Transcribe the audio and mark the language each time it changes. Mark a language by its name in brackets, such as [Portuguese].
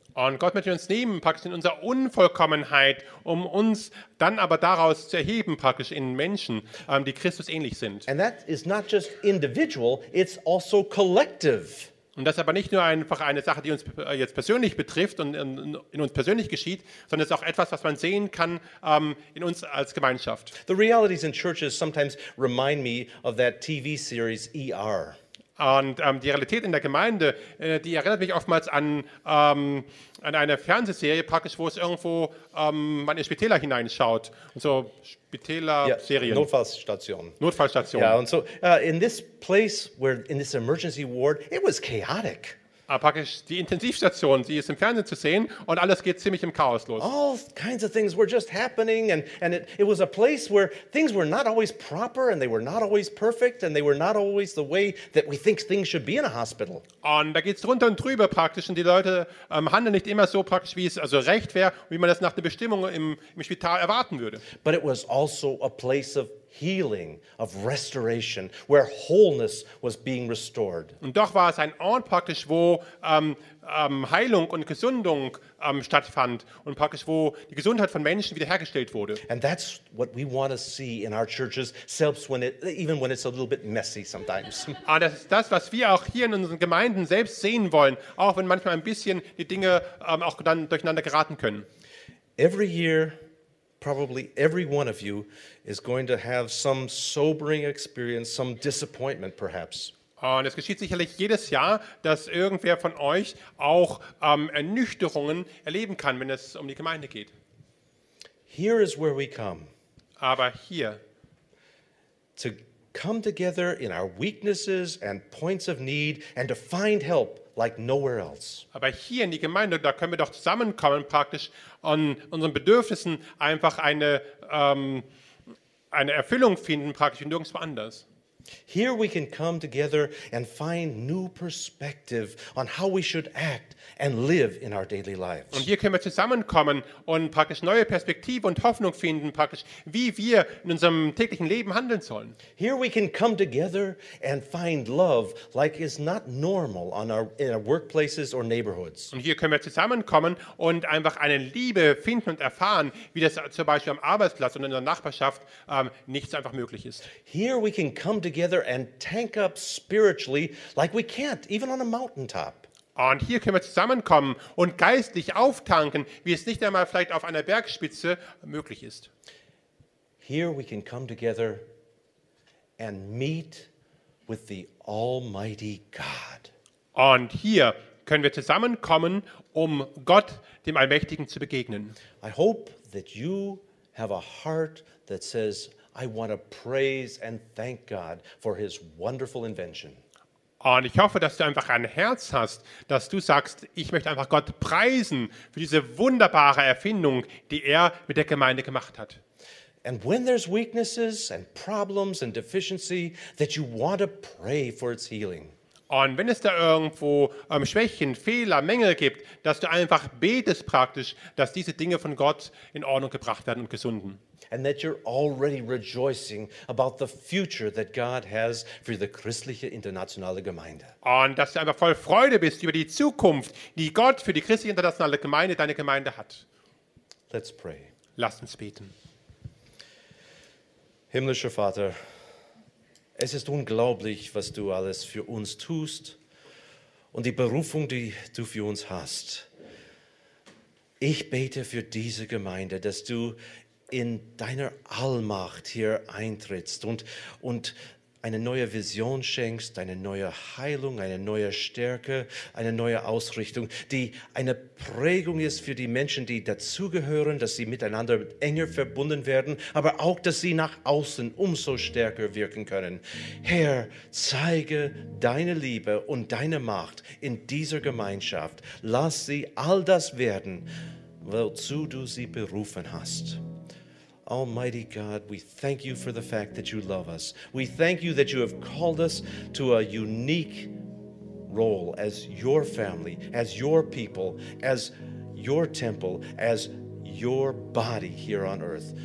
[German] Und Gott möchte uns nehmen, praktisch in unserer Unvollkommenheit, um uns dann aber daraus zu erheben, praktisch in Menschen, die Christus ähnlich sind. [English] And that is not just individual, it's also collective. [German] Und das ist aber nicht nur einfach eine Sache, die uns jetzt persönlich betrifft und in uns persönlich geschieht, sondern es ist auch etwas, was man sehen kann in uns als Gemeinschaft. [English] The realities in churches sometimes remind me of that TV series ER. [German] Und die Realität in der Gemeinde, die erinnert mich oftmals an eine Fernsehserie praktisch, wo es irgendwo man in Spitäler hineinschaut. Und so Spitäler-Serien. Yeah, Notfallstation. Notfallstation. Ja, [English] yeah, [German] und so [English] in this place, where in this emergency ward, it was chaotic. [German] Aber praktisch die Intensivstation, sie ist im Fernsehen zu sehen und alles geht ziemlich im Chaos los. [English] All kinds of things were just happening and it was a place where things were not always proper and they were not always perfect and they were not always the way that we think things should be in a hospital. [German] Und da geht's drunter und drüber praktisch und die Leute handeln nicht immer so praktisch, wie es also recht wäre, wie man das nach der Bestimmung im Spital erwarten würde. [English] But it was also a place of healing, of restoration, where wholeness was being restored. [German] Und doch war es ein Ort praktisch, wo Heilung und Gesundung stattfand und praktisch, wo die Gesundheit von Menschen wiederhergestellt wurde. [English] And that's what we want to see in our churches, selbst when even when it's a little bit messy sometimes. [German] Und das ist das, was wir auch hier in unseren Gemeinden selbst sehen wollen, auch wenn manchmal ein bisschen die Dinge auch dann durcheinander geraten können. [English] Every year, probably every one of you is going to have some sobering experience, some disappointment perhaps. [German] Und es geschieht sicherlich jedes Jahr, dass irgendwer von euch auch Ernüchterungen erleben kann, wenn es um die Gemeinde geht. [English] Here is where we come. [German] Aber hier. [English] To come together in our weaknesses and points of need and to find help like nowhere else. [German] Aber hier in die Gemeinde, da können wir doch zusammenkommen praktisch und unseren Bedürfnissen einfach eine Erfüllung finden praktisch nirgendwo anders. [English] Here we can come together and find new perspective on how we should act and live in our daily lives. [German] Und hier können wir zusammenkommen und praktisch neue Perspektive und Hoffnung finden praktisch, wie wir in unserem täglichen Leben handeln sollen. [English] Here we can come together and find love like is not normal in our workplaces or neighborhoods. [German] Und hier können wir zusammenkommen und einfach eine Liebe finden und erfahren, wie das zum Beispiel am Arbeitsplatz und in der Nachbarschaft nicht so einfach möglich ist. [English] Here we can come together together and tank up spiritually like we can't even on a mountaintop. [German] Und hier können wir zusammenkommen und geistlich auftanken, wie es nicht einmal vielleicht auf einer Bergspitze möglich ist. [English] Here we can come together and meet with the Almighty God. [German] Und hier können wir zusammenkommen, um Gott, dem Allmächtigen, zu begegnen. [English] I hope that you have a heart that says, I want to praise and thank God for his wonderful invention. [German] Und ich hoffe, dass du einfach ein Herz hast, dass du sagst, ich möchte einfach Gott preisen für diese wunderbare Erfindung, die er mit der Gemeinde gemacht hat. [English] And when there's weaknesses and problems and deficiency, that you want to pray for its healing. [German] Und wenn es da irgendwo Schwächen, Fehler, Mängel gibt, dass du einfach betest praktisch, dass diese Dinge von Gott in Ordnung gebracht werden und gesunden. [English] And that you're already rejoicing about the future that God has for the christliche internationale Gemeinde. [German] Und dass du einfach voll Freude bist über die Zukunft, die Gott für die christliche internationale Gemeinde, deine Gemeinde hat. [English] Let's pray. [German] Lass uns beten. Himmlischer Vater, es ist unglaublich, was du alles für uns tust und die Berufung, die du für uns hast. Ich bete für diese Gemeinde, dass du in deiner Allmacht hier eintrittst und eine neue Vision schenkst, eine neue Heilung, eine neue Stärke, eine neue Ausrichtung, die eine Prägung ist für die Menschen, die dazugehören, dass sie miteinander enger verbunden werden, aber auch, dass sie nach außen umso stärker wirken können. Herr, zeige deine Liebe und deine Macht in dieser Gemeinschaft. Lass sie all das werden, wozu du sie berufen hast. [English] Almighty God, we thank you for the fact that you love us. We thank you that you have called us to a unique role as your family, as your people, as your temple, as your body here on earth.